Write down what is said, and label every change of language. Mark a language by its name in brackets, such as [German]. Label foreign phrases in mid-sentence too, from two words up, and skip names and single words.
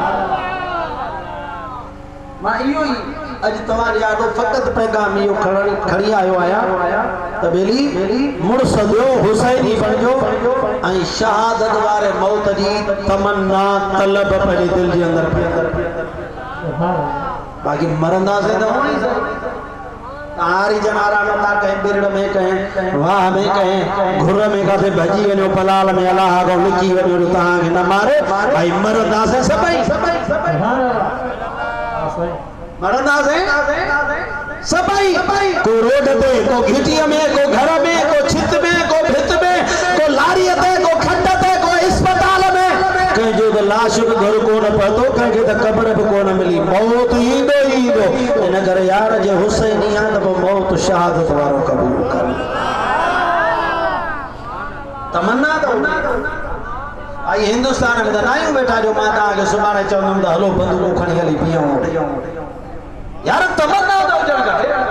[Sindhi] मां इहो ई अॼु तव्हांजे आॾो फ़क़ति पैगाम इहो खणी आयो आहियां त बेली मुड़ुस ॿियो हुसैन ई बणिजो ऐं शहादत वारे मौत जी तमन्ना तलब पंहिंजे दिलि जे अंदरि बाक़ी मरंदासीं त हुन ई हारी जनारा नथा कहीं बिरड़ में कहीं वाह में कहीं घुर में काथे भजी वञो पलाल में अलाह को लिखी वञो तव्हांखे न मारे भाई मरंदासीं सभई मरंदासीं सभई को रोड ते को घिटीअ में को घर में को छित में को भित में को लारीअ ते को खड्ड ते को अस्पताल में कंहिंजो त लाश बि घर कोन पहुतो कंहिंखे त क़ब्र बि कोन मिली मौत ईंदो ई ईंदो इन करे यार जे हुसैन ई आहे त पोइ मौत शहादत वारो क़बूल कर तमन्ना त आई हिंदुस्तान में त न आहियूं वेठा जो मां तव्हांखे सुभाणे चवंदुमि त हलो बंदूकूं खणी हली बीहूं यार तमन्ना त हुजणु खपे